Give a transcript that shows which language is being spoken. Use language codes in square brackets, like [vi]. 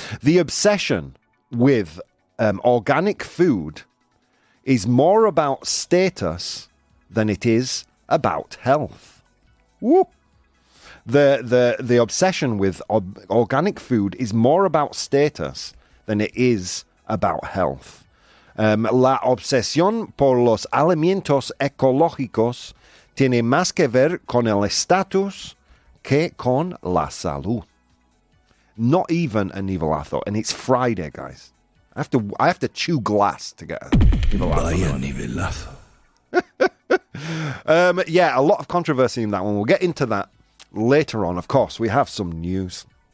[en] The obsession with organic food is more about status than it is about health. Woo! The obsession with organic food is more about status than it is about health. [es] La obsesión por los alimentos ecológicos tiene más que ver con el estatus que con la salud. [en] Not even a nivelazo, and it's Friday, guys. I have to chew glass to get a nivelazo. Yeah, a lot of controversy in that one. We'll get into that later on. Of course, we have some news.